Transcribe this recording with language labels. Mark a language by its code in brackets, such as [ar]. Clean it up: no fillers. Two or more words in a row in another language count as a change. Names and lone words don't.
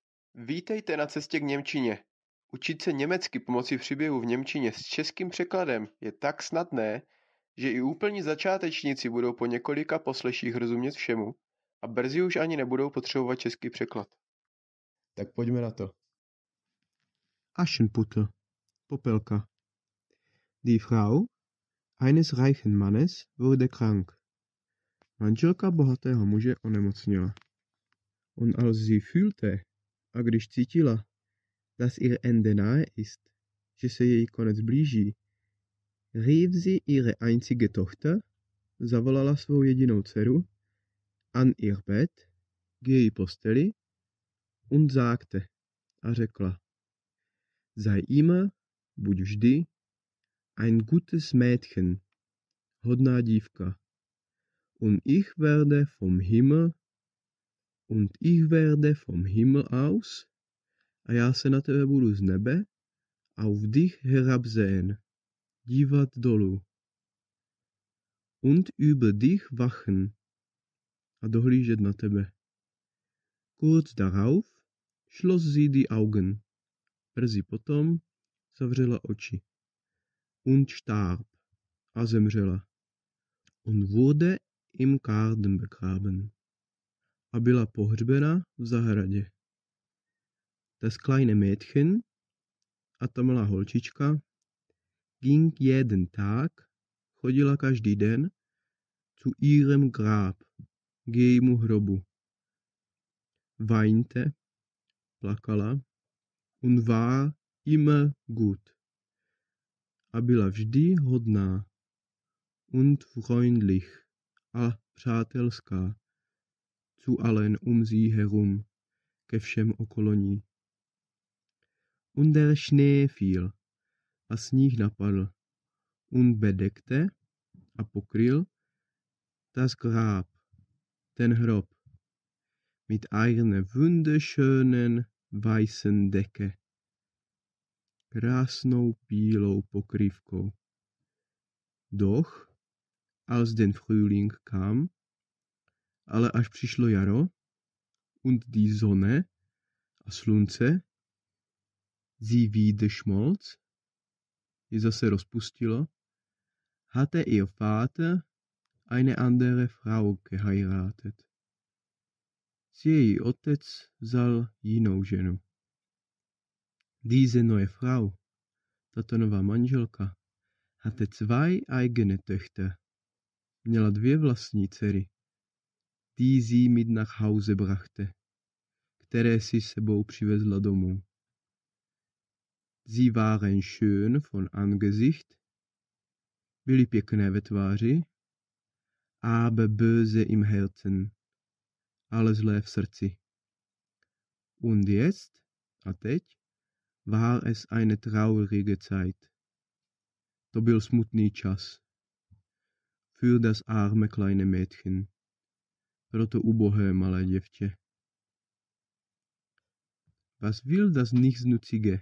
[cs] Vítejte na cestě k němčině. Učit se německy pomocí příběhu v němčině s českým překladem je tak snadné, že i úplní začátečníci budou po několika posleších rozumět všemu a brzy už ani nebudou potřebovat český překlad. Tak pojďme na to. Aschenputtel, Popelka. [de] Die Frau eines reichen Mannes wurde krank. [cs] Manželka bohatého muže onemocněla. [de] Und als sie fühlte, [cs] a když cítila, [de] dass ihr Ende nahe ist, [cs] že se její konec blíží, [de] rief sie ihre einzige Tochter, [cs] zavolala svou jedinou dceru, [de] an ihr Bett, [cs] k její posteli, [de] und sagte, [cs] a řekla, [de] sei immer, [cs] buď vždy, [de] ein gutes Mädchen, [cs] hodná dívka, [de] und ich werde vom Himmel aus, [cs] a já se na tebe budu z nebe, [de] auf dich herabsehen, [cs] dívat dolů, [de] und über dich wachen, [cs] a dohlížet na tebe. [de] Kurz darauf schloss sie die Augen, [cs] brzy potom zavřela oči, [de] und starb, [cs] a zemřela, [de] und wurde im Garten begraben, [cs] a byla pohřbena v zahradě. [de] Das kleine Mädchen, [cs] a ta malá holčička, [de] ging jeden Tag, [cs] chodila každý den, [de] zu ihrem Grab, [cs] k jejímu hrobu. [de] Weinte, plakala, und war immer gut, [cs] a byla vždy hodná, [de] und freundlich, [cs] a přátelská, [de] zu allen sie herum, [cs] ke všem okolo ní. [de] Und der Schnee fiel, [cs] a sníh napadl, [de] und bedeckte, [cs] a pokryl, [de] das Grab, [cs] ten hrob, [de] mit einer wunderschönen weißen Decke, [cs] krásnou bílou pokrývkou. [de] Doch, als den Frühling kam, [cs] ale až přišlo jaro, [de] und die Sonne, [cs] a slunce, [de] sie wieder schmolz, [cs] ji zase rozpustilo, [de] hatte ihr Vater eine andere Frau geheiratet. [cs] Si její otec vzal jinou ženu. [de] Diese neue Frau, [cs] tato nová manželka, [de] hatte zwei eigene Töchter. [cs] Měla dvě vlastní dcery, [de] die sie mit nach Hause brachte, [cs] které si sebou přivezla domů. [de] Sie waren schön von Angesicht, [cs] byly pěkné ve tváři, [de] aber böse im Herzen, [cs] ale zlé v srdci. [de] Und jetzt, [cs] a teď, [de] war es eine traurige Zeit. [cs] To byl smutný čas. [de] Für das arme kleine Mädchen. [cs] Pro to ubohé malé děvče. [de] Was will das Nichtsnutzige?